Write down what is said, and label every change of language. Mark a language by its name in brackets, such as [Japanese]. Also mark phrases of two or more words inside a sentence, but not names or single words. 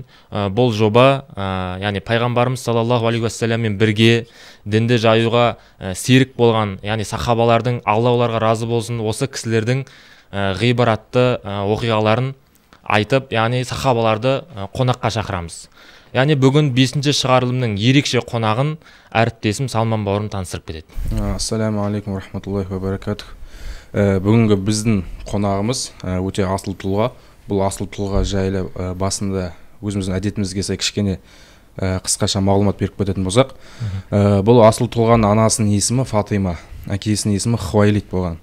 [Kazakh] Бұл жоба, яғни пайғамбарымыз [Arabic] صلى الله عليه وسلم [Kazakh] бірге дінді жаюға серік болған, яғни сахабалардың, Алла оларға разы болсын, осы кісілердің ғибаратты оқиғаларын айтып, яғни сахабаларды қонаққа шақырамыз. Яғни бүгін 5-ші шығарылымның ерекше қонағын әріптесім Салман бауырым таныстырып кетеді. [Arabic] السلام عليكم ورحمة الله وبركاته. [Kazakh] Бүгінгі біздің қонағымыз өте асыл тұлға. Бұл асыл тұлға жайлы басында өзіміздің әдетімізге сай кішкене қысқаша мағлұмат беріп кететін болсақ, бұл асыл тұлғаның анасының есімі Фатима, әкесінің есімі Хуайлид болған.